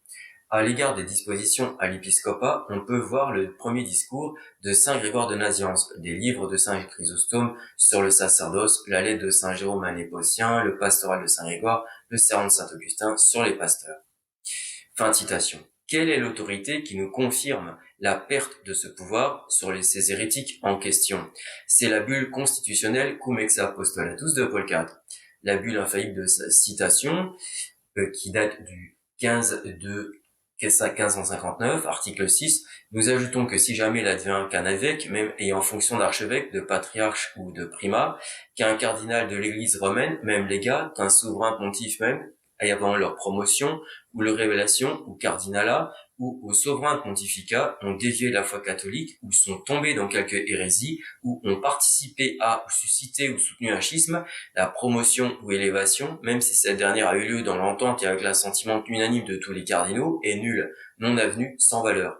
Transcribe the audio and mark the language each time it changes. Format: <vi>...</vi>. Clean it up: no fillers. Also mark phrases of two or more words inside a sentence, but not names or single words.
<fr>À l'égard des dispositions à l'épiscopat, on peut voir le premier discours de saint Grégoire de Nazianze, des livres de saint Chrysostome sur le sacerdoce, la lettre de saint Jérôme à Népotien, le pastoral de saint Grégoire, le sermon de saint Augustin sur les pasteurs. Fin de citation. Quelle est l'autorité qui nous confirme la perte de ce pouvoir sur ces hérétiques en question? C'est la bulle constitutionnelle Cum ex apostolatus de Paul IV. La bulle infaillible de sa citation, qui date du 1559, article 6, nous ajoutons que si jamais il advient qu'un évêque, même ayant fonction d'archevêque, de patriarche ou de primat, qu'un cardinal de l'église romaine, même légat, qu'un souverain pontife même, avant leur promotion, ou leur révélation, ou cardinalat, ou au souverain pontificat, ont dévié la foi catholique, ou sont tombés dans quelque hérésie, ou ont participé à, ou suscité, ou soutenu un schisme, la promotion ou élévation, même si cette dernière a eu lieu dans l'entente et avec l'assentiment unanime de tous les cardinaux, est nulle, non avenue, sans valeur.</fr>